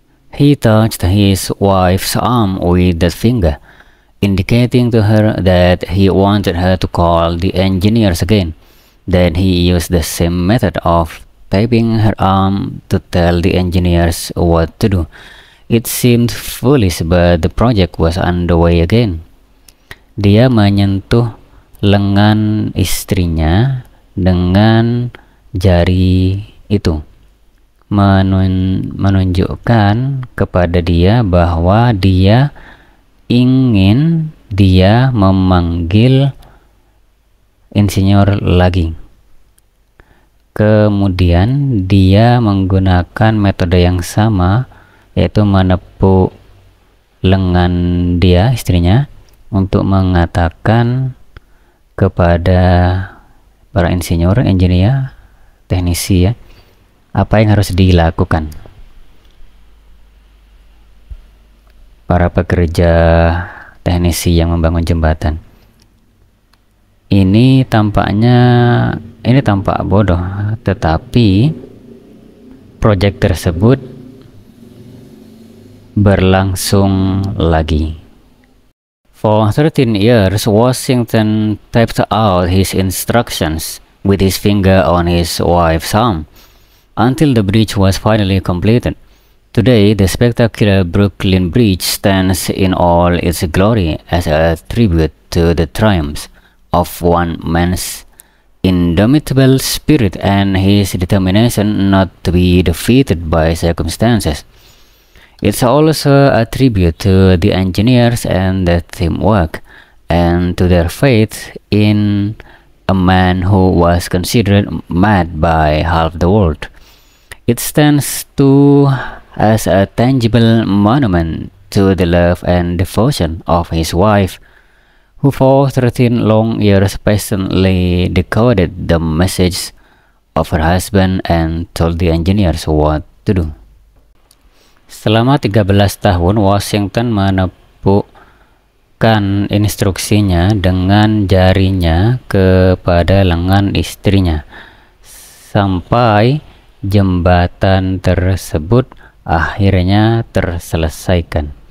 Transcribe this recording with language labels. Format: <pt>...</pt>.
<en>He touched his wife's arm with that finger, indicating to her that he wanted her to call the engineers again. Then he used the same method of tapping her arm to tell the engineers what to do. It seemed foolish, but the project was underway again.</en> <id>Dia menyentuh lengan istrinya dengan jari itu, menunjukkan kepada dia bahwa dia ingin dia memanggil insinyur lagi. Kemudian dia menggunakan metode yang sama, yaitu menepuk lengan dia, istrinya, untuk mengatakan kepada para insinyur, engineer, teknisi ya, apa yang harus dilakukan. Para pekerja teknisi yang membangun jembatan. Ini tampak bodoh, tetapi proyek tersebut berlangsung lagi.</id> <en>For 13 years, Washington typed out his instructions with his finger on his wife's arm until the bridge was finally completed. Today, the spectacular Brooklyn Bridge stands in all its glory as a tribute to the triumphs of one man's indomitable spirit and his determination not to be defeated by circumstances. It's also a tribute to the engineers and the teamwork, and to their faith in a man who was considered mad by half the world. It stands as a tangible monument to the love and devotion of his wife, who for 13 long years patiently decoded the message of her husband and told the engineers what to do.</en> <id>Selama 13 tahun, Washington menepukkan instruksinya dengan jarinya kepada lengan istrinya, sampai jembatan tersebut akhirnya terselesaikan.</id>